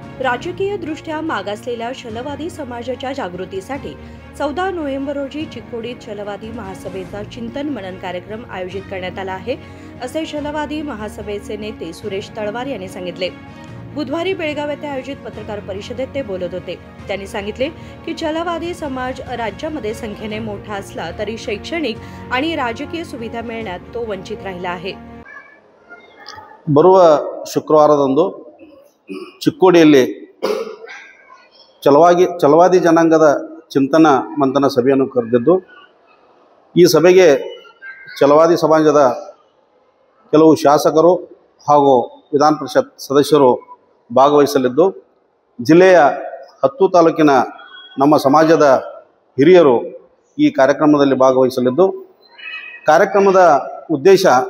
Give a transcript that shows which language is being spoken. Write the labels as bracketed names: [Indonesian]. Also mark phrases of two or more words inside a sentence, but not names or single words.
[Marathi] राजकीयदृष्ट्या मागासलेल्या छलवादी समाजाच्या जागृतीसाठी 14 नोव्हेंबर रोजी चिकोडीत छलवादी महासभेचा चिंतन मनन कार्यक्रम आयोजित करण्यात आला आहे, असे छलवादी महासभेचे नेते सुरेश तळवार यांनी सांगितले। बुधवारी बेळगाव येथे आयोजित पत्रकार परिषदेत ते बोलत होते। त्यांनी सांगितले की छलवादी समाज राज्यामध्ये संख्येने मोठा असला तरी शैक्षणिक आणि राजकीय सुविधा मिळण्यात तो वंचित राहिला आहे। [Kannada] ಬರುವ ಶುಕ್ರವಾರದಂದು ಚಿಕ್ಕೋಡಿಯಲ್ಲಿ ಛಲವಾದಿ ಜನಾಂಗದ ಚಿಂತನ ಮಂಥನ ಸಭೆಯನ್ನು ಕರೆದಿದ್ದು, ಈ ಸಭೆಗೆ ಛಲವಾದಿ ಸಮಾಜದ ಕೆಲವು ಶಾಸಕರು ಹಾಗೂ ವಿಧಾನ ಪರಿಷತ್ ಸದಸ್ಯರು ಭಾಗವಹಿಸಲಿದ್ದು, ಜಿಲ್ಲೆಯ 10 ತಾಲೂಕಿನ ನಮ್ಮ ಸಮಾಜದ ಹಿರಿಯರು ಈ ಕಾರ್ಯಕ್ರಮದಲ್ಲಿ ಭಾಗವಹಿಸಲಿದ್ದು, ಕಾರ್ಯಕ್ರಮದ ಉದ್ದೇಶ